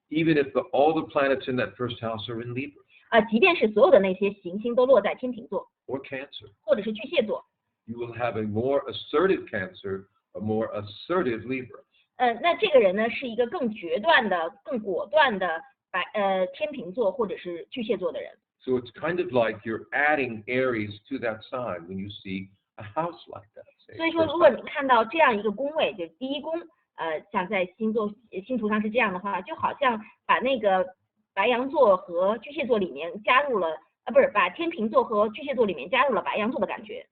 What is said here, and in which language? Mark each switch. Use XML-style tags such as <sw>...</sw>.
<en>Even if all the planets in that first house are in Libra.</en> <zh>即便是所有的那些行星都落在天秤座</zh> <en>or Cancer.</en> <zh>或者是巨蟹座，</zh> <en>You will have a more assertive Cancer, a more assertive Libra.</en> <zh>那这个人呢是一个更决断的、更果断的天秤座或者是巨蟹座的人。</zh> <en>So it's kind of like you're adding Aries to that sign when you see a house like that.</en> <zh>所以说，如果你看到这样一个宫位，就是第一宫，像在星图上是这样的话，就好像把那个白羊座和巨蟹座里面加入了，不是把天秤座和巨蟹座里面加入了白羊座的感觉。</zh>